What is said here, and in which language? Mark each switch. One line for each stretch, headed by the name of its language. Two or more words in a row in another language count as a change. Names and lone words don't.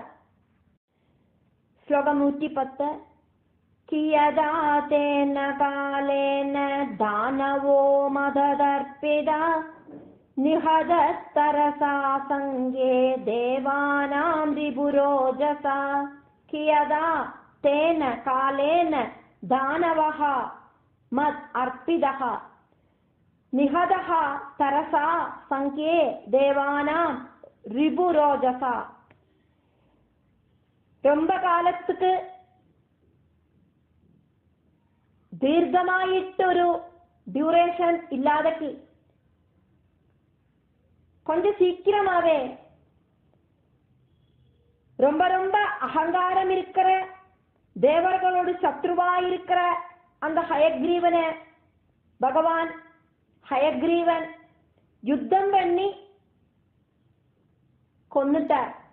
Tamil: ஸ்லோகம் 110.
Sanskrit: कियता तेन कालेन दानवो मददर्पितः निहतस्तरसा संख्ये देवानां रिपुरोजसा. கியதா तेन कालेन दानवः मत् अर्पितः निहतः तरसा संख्ये देवानां रिपुरोजसा.
Tamil: ரொம்ப காலத்துக்கு தீர்க்கமாயிட்டொரு டியூரேஷன் இல்லாதக்கு கொஞ்சம் சீக்கிரமாவே ரொம்ப ரொம்ப அகங்காரம் இருக்கிற தேவர்களோடு சத்ருவாயிருக்கிற அந்த ஹயக்ரீவனை பகவான் ஹயக்ரீவன் யுத்தம் பண்ணி கொன்னுட்டார்.